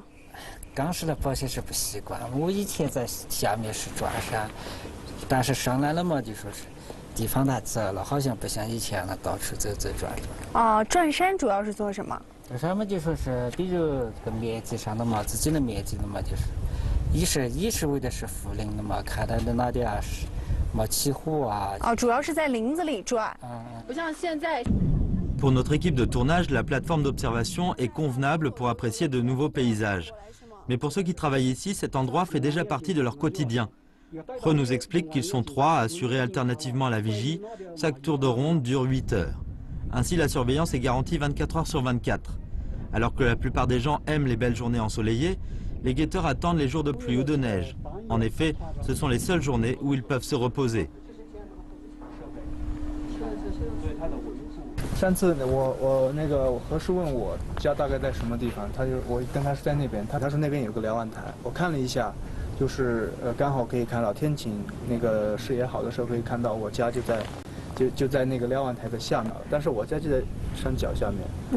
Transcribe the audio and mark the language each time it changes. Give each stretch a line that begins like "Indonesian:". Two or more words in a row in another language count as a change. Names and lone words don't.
Chinese: 刚时的保险是不习惯，我以前在下面是转山，但是上来了嘛，就说是地方太窄了，好像不像以前了，到处走转转。啊，转山主要是做什么？上面就说是，比如这个面积上的嘛，自己的面积的嘛，就是一是为的是护林的嘛，看它的哪点是没起火啊。哦，主要是在林子里转。不像现在。
French: Pour notre équipe de tournage, la plateforme d'observation est convenable pour apprécier de nouveaux paysages. Mais pour ceux qui travaillent ici, cet endroit fait déjà partie de leur quotidien. He nous explique qu'ils sont 3 à assurer alternativement la vigie. Chaque tour de ronde dure 8 heures. Ainsi, la surveillance est garantie 24 heures sur 24. Alors que la plupart des gens aiment les belles journées ensoleillées, les guetteurs attendent les jours de pluie ou de neige. En effet, ce sont les seules journées où ils peuvent se reposer.
Chinese: 上次我那个何师问我家大概在什么地方，我跟他是在那边，他说那边有个瞭望台，我看了一下，就是刚好可以看到天晴那个视野好的时候可以看到我家就在那个瞭望台的下面，但是我家就在山脚下面。